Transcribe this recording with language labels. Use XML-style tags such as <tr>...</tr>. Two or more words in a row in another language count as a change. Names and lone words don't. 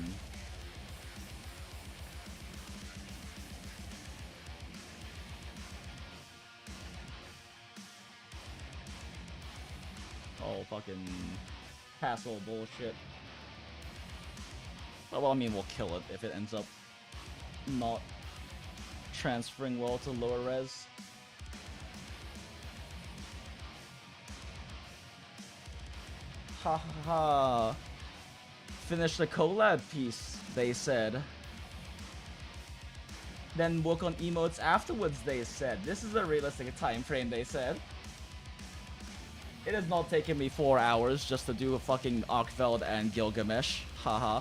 <en>Oh, fucking... hassle bullshit. Well, I mean, we'll kill it if it ends up not transferring well to lower res. Ha ha ha. Finish the collab piece, they said. Then work on emotes afterwards, they said. This is a realistic time frame, they said. It has not taken me 4 hours just to do a fucking Arkveld and Gilgamesh.</en>